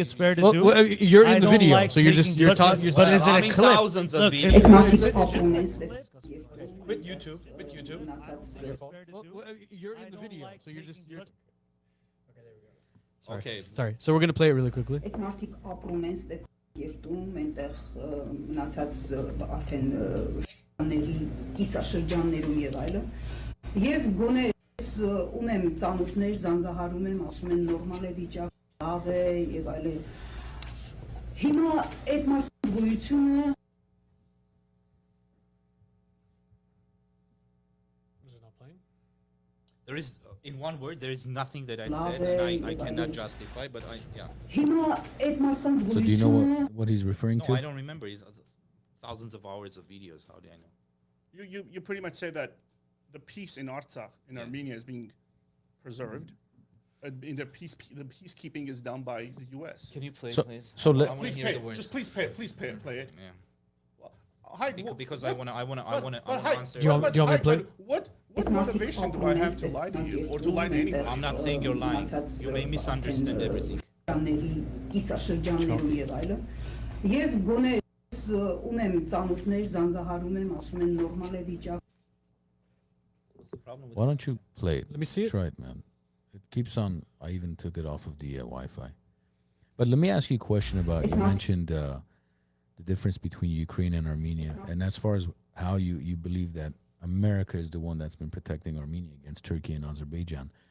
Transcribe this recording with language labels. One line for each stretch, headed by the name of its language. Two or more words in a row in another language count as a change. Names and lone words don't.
English: it's you fair to Well, do. you're I in the don't video, like so you're just taking- you're but talking. is- but is it I a mean, clip? thousands of Look, videos. Quit YouTube. Quit YouTube. You're in the video, so you're just. Okay. Sorry. So we're gonna play it really quickly.
Armenian: Այդ մարդիկ ապրում են ստեղ երթում, այնտեղ մնացած արդեն շրջանների, կիսաշրջաններում եւ այլը։ Եվ գոնե ես ունեմ ծանոթներ, զանգահարում եմ, ասում են նորմալ է վիճակ, լավ է եւ այլն։ Հիմա այդ մարդու գոյությունը
English: Is it not playing? There is, in one word, there is nothing that I said, and I cannot justify. But yeah.
Armenian: հիմա այդ մարդու
English: So do you know
Armenian: գոյությունը
English: what he's referring No, to? I don't remember. It's thousands of hours of videos. How do I know? You pretty much say that the peace in Artsakh, in Armenia, is being preserved. In the peacekeeping is done by the U.S. Can you play, So- please? so let- I wanna Please hear pay the it. word. Just please pay it. Please play it. Yeah. Hayk, Because what- I wanna but Hayk, answer. Do you want me to Hayk, play? but what motivation do I have to lie to you or to lie to anybody? I'm not saying you're lying. You may misunderstand everything.
Armenian: շրջանների, կիսաշրջաններում եւ այլն։ Եվ գոնե ես ունեմ ծանոթներ, զանգահարում եմ, ասում են նորմալ է վիճակ։
English: What's the problem with Why don't you play it? Let me see it. Try it, man. It keeps on. I even took it off of the Wi-Fi. But let me ask you a question about. You mentioned the difference between Ukraine and Armenia, and as far as how you believe that America is the one that's been protecting Armenia against Turkey and Azerbaijan.